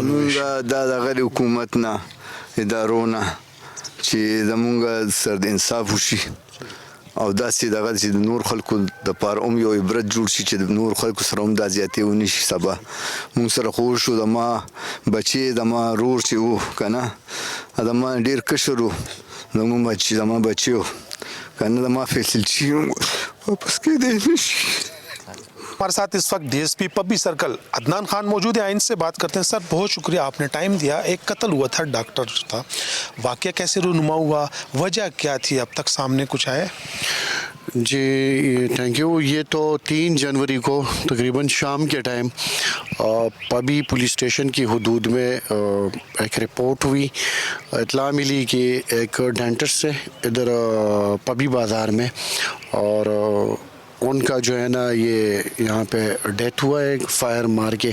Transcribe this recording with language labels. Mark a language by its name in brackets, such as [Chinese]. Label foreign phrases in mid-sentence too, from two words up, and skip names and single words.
[Pashto] زمونږ دا دغه حکومت نه ادارو نه چې زمونږ سر د انصاف وشي او داسې دغه چې د نور خلکو د پاره هم یو عبرت جوړ شي چې د نور خلکو سره هم دا زیاتې ونه شي سبا مونږ سره خو شو د ما بچی د ما رور چې و که نه د ما ډېر کشر و زما بچی و که نه د ما فیصل چې واپس کېدی نه شي. [Urdu] ہمارے ساتھ اس وقت ڈی ایس پی پبی سرکل عدنان خان موجود ہیں. ان سے بات کرتے ہیں. سر بہت شکریہ آپ نے ٹائم دیا. ایک قتل ہوا تھا ڈاکٹر جو تھا, واقعہ کیسے رونما ہوا, وجہ کیا تھی, اب تک سامنے کچھ آیا؟ جی [English] thank you. [Urdu] یہ تو 3 جنوری کو تقریباً شام کے ٹائم پبی پولیس اسٹیشن کی حدود میں ایک رپورٹ ہوئی, اطلاع ملی کہ ایک ڈینٹسٹ سے ادھر پبی بازار میں, اور ان کا جو ہے نا یہ یہاں پہ ڈیتھ ہوا ہے فائر مار کے.